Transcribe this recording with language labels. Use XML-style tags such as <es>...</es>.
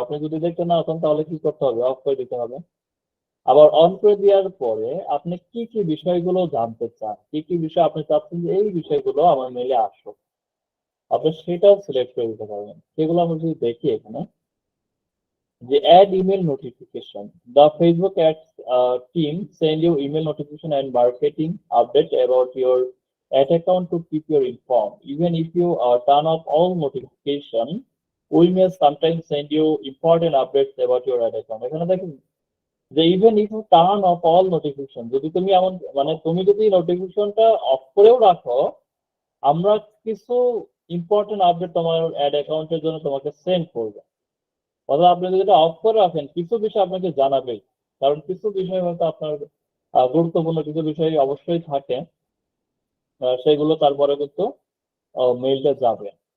<bn>আপনি যদি দেখতে না চান তাহলে কি করতে হবে, অফ করে দিতে হবে। আবার অন করে দেওয়ার পরে আপনি কি কি বিষয়গুলো জানতে চান, কি কি বিষয় আপনি চাচ্ছেন যে এই বিষয়গুলো আমার মেইলে আসুক, আপনি সেটাও সিলেক্ট করে দিতে পারবেন। সেগুলো আমরা যদি দেখি এখানে, যে</bn> <en>add email notification. The Facebook ads team send you email notification and marketing update about your ad account to keep you informed. Even if you turn off all notification, we may sometimes send you important updates about your ad account.</en> <bn>এখানে দেখুন যে</bn> <en>even if you turn off all notification,</en> <bn>যদি তুমি এমন মানে তুমি যদি নোটিফিকেশনটা অফ করেও রাখো, আমরা কিছু ইম্পর্টেন্ট আপডেট তোমার অ্যাড অ্যাকাউন্টের জন্য তোমাকে সেন্ড করবো। অথবা আপনি যদি এটা অফ করে রাখেন কিছু বিষয় আপনাকে জানাবেই, কারণ কিছু বিষয় হয়তো আপনার গুরুত্বপূর্ণ কিছু বিষয় অবশ্যই থাকে, সেগুলো তারপরে কিন্তু মেইলটা যাবে।</bn>